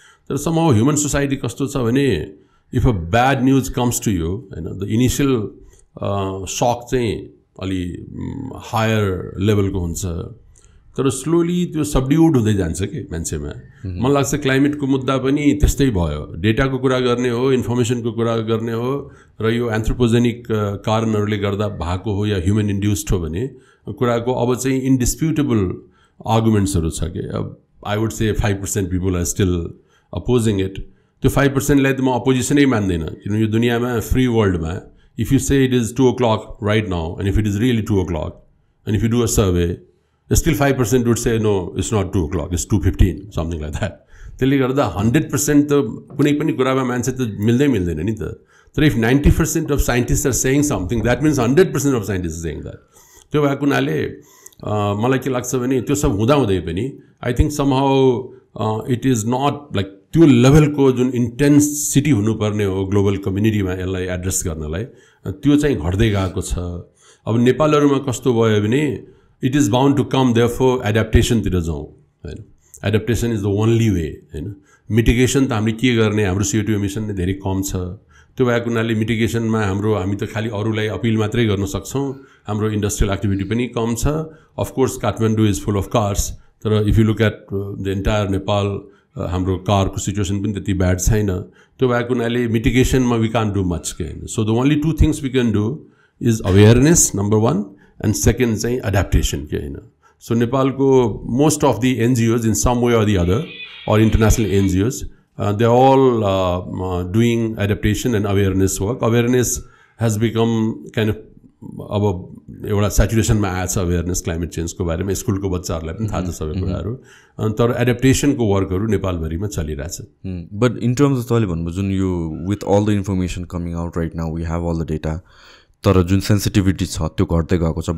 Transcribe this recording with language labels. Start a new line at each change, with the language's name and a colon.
Nepali: तर somehow human society कस्तो छ भने
English: if a bad news comes to you
Nepali: हैन, द इनिसियल सक चाहिँ अलि हायर लेभलको हुन्छ, तर स्लोली त्यो सबड्युड हुँदै जान्छ कि मान्छेमा। मलाई लाग्छ क्लाइमेटको मुद्दा पनि त्यस्तै भयो, डेटाको कुरा गर्ने हो, इन्फर्मेसनको कुरा गर्ने हो र यो एन्थ्रोपोजेनिक कारणहरूले गर्दा भएको हो या ह्युमन इन्ड्युस्ड हो भने कुराको अब चाहिँ इन्डिस्प्युटेबल आर्गुमेन्ट्सहरू छ कि।
English: अब I would say 5% people are still opposing it.
Nepali: त्यो 5%लाई त म अपोजिसनै मान्दैन, किनभने यो दुनियाँमा फ्री वर्ल्डमा
English: If you say it is 2 o'clock right now and if it is really 2 o'clock and if you do a survey still 5% would say no, it's not 2 o'clock, it's 2:15, something like that.
Nepali: त्यसले गर्दा 100% त कुनै पनि कुरामा मान्छे त मिल्दैन नि त।
English: तर if 90% of scientists are saying something, that means 100% of scientists are saying that.
Nepali: त्यो भएको हुनाले मलाई के लाग्छ भने त्यो सब हुँदाहुँदै पनि
English: I think somehow it is not like
Nepali: त्यो लेभलको जुन इन्टेन्सिटी हुनुपर्ने हो ग्लोबल कम्युनिटीमा यसलाई एड्रेस गर्नलाई, त्यो चाहिँ घट्दै गएको छ। अब नेपालहरूमा कस्तो भयो भने
English: it is bound to come, therefore adaptation
Nepali: तिर जाउँ हैन।
English: Adaptation is the only way हैन।
Nepali: मिटिगेसन त हामीले के गर्ने, हाम्रो CO2 एमिसन नै धेरै कम छ। त्यो भएको हुनाले मिटिगेसनमा हामी त खालि अरूलाई अपिल मात्रै गर्न सक्छौँ, हाम्रो इन्डस्ट्रियल एक्टिभिटी पनि कम छ।
English: of course Kathmandu is full of cars, तर if you look at the entire Nepal
Nepali: हाम्रो कारको सिचुएसन पनि त्यति ब्याड छैन। त्यो भएको हुनाले
English: मिटिगेसनमा we can't do much के हैन। So the only 2 things we can do is awareness number 1 and second चाहिँ adaptation के हैन। So नेपालको most of the NGOs in some way or the other or international NGOs they are all doing adaptation and awareness work. Awareness has become kind of
Nepali: अब एउटा सैचुरेसनमा आएछ awareness climate चेन्जको बारेमा, स्कुलको बच्चाहरूलाई पनि थाहा छ सबै कुराहरू, तर एडाप्टेसनको वर्कहरू नेपालभरिमा चलिरहेछ।
English: but in terms of तपाईँले भन्नुभयो जुन यो with all the information coming out right now we have all the data,
Nepali: तर जुन सेन्सिटिभिटी छ त्यो घट्दै गएको छ।